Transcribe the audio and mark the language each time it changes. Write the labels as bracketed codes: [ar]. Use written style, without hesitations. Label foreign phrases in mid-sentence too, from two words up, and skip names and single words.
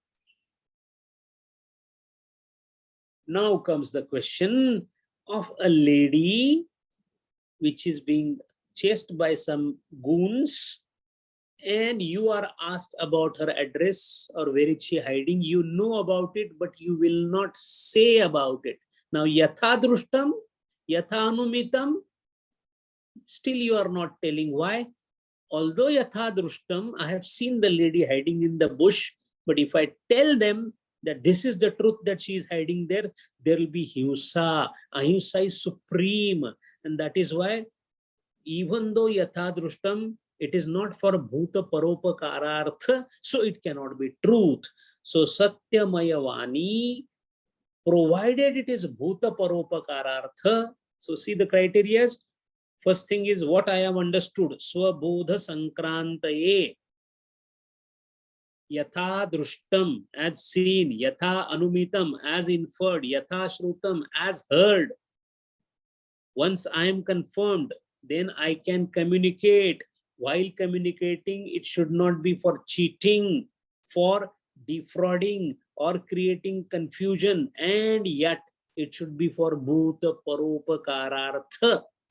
[en] Now comes the question of a lady which is being chased by some goons, and you are asked about her address or where is she hiding. You know about it, but you will not say about it. Now, [sa] yatha drushtam, yatha anumitam, [en] still you are not telling. Why? Although [sa] yatha drushtam, [en] I have seen the lady hiding in the bush, but if I tell them that this is the truth that she is hiding there, there will be himsa. Ahimsa is supreme. And that is why, even though [sa] yatha drushtam, [en] it is not for [sa] bhuta paropakarartha, [en] so it cannot be truth. So [sa] satyamaya vani, [en] provided it is [sa] bhuta paropakarartha. [en] So see the criteria. First thing is what I have understood. [sa] Swabodha sankrantaye. Yatha drushtam, [en] as seen. [sa] Yatha anumitam, [en] as inferred. [sa] Yatha shrutam, [en] as heard. Once I am confirmed, then I can communicate. While communicating, it should not be for cheating, for defrauding, or creating confusion. And yet, it should be for [sa] bhuta paropakarartha.